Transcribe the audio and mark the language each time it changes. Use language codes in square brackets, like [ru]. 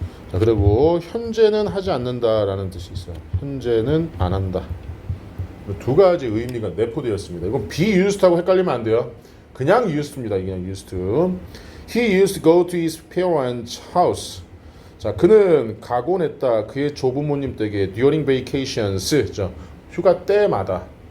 [ko] 자, 그리고 현재는 하지 않는다라는 뜻이 있어요. 현재는 안 한다. 두 가지 의미가 내포되었습니다. 이건 be used하고 헷갈리면 안 돼요. 그냥 used입니다. 그냥 used. [en] He used to go to his parents' house. [ko] 자, 그는 가곤 했다. 그의 조부모님 댁에 [en] during vacations. [ko] 휴가 때마다.